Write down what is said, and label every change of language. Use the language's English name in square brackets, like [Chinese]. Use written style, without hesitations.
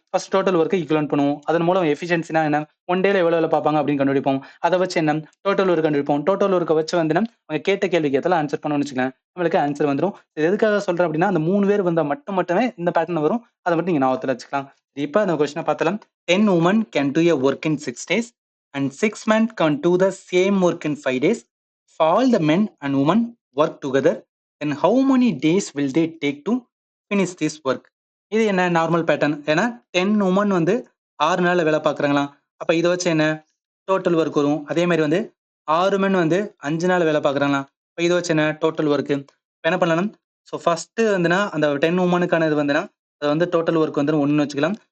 [Tamil] First total வொர்க்க equivalent பண்ணுவோம். அதன் மூலம் எஃபிஷியன்சினா என்ன? 1 டேல எவ்வளோ வேல பார்ப்பாங்க அப்படின்னு கண்டுபிடிப்போம். அத வச்சு என்ன? டோட்டல் வொர்க் கண்டுபிடிப்போம். டோட்டல் வொர்க்க வச்சு வந்து அவங்க கேட்ட கேள்விக்கு ஏத்தால ஆன்சர் பண்ணோம்னு வச்சுக்கங்களேன். நம்மளுக்கு ஆன்சர் வந்துரும். இது எதுக்காக சொல்றேன் அப்படின்னா, அந்த 3 பேர் வந்தா மட்டுமே இந்த பேட்டர்ன் வரும். அத மட்டும் நீங்க ஞாபகத்துல வச்சுக்கலாம். இப்ப அந்த கொஸ்டின பார்த்தலாம். [English] 10 women can do a work in 6 days and 6 men can do the same work in 5 days. If all the men and women work together, then how many days will they take to finish this work? [Tamil] இது என்ன normal pattern. ஏன்னா 10 woman வந்து 6 நாள்ல வேலை பார்க்குறாங்களாம். அப்ப இத வச்சு என்ன டோட்டல் ஒர்க் வரும். அதே மாதிரி வந்து 6 மென் வந்து 5 நாள் வேலை பார்க்குறாங்களாம். இப்ப இத வச்சு என்ன டோட்டல் ஒர்க். இப்ப என்ன பண்ணலாம்? ஸோ ஃபர்ஸ்ட் வந்துனா அந்த 10 உமனுக்கான இது வந்துனா அது வந்து டோட்டல் ஒர்க் வந்து 1ன்னு வச்சுக்கலாம்.